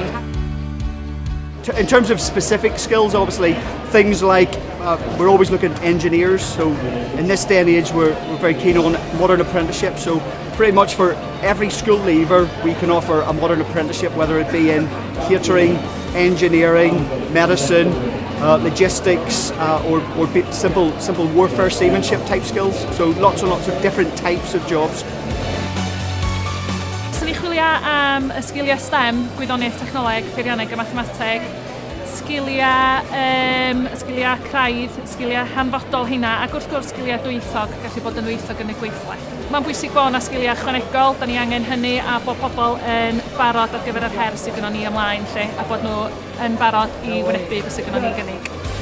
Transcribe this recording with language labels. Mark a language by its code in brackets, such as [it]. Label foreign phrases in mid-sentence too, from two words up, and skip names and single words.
[en] In terms of specific skills, obviously, things like we're always looking at engineers, so in this day and age we're very keen on modern apprenticeship, so pretty much for every school leaver we can offer a modern apprenticeship, whether it be in catering, engineering, medicine, logistics, or simple warfare seamanship type skills, so lots and lots of different types of jobs. [cy] Swn i'n chwilio am y sgiliau STEM, gwyddoniaeth technoleg, peirianneg a mathemateg, sgiliau craidd, sgiliau hanfodol hynna, ac wrth gwrs sgiliau dwyieithog, gallu bod yn dwyieithog yn y gweithle. Mae'n bwysig bod yna sgiliau ychwanegol, da ni angen hynny, a bod pobl yn barod ar gyfer yr her sydd gynnon ni ymlaen, lle, a bod nhw yn barod i wynebu beth sydd gynnon ni gynnig.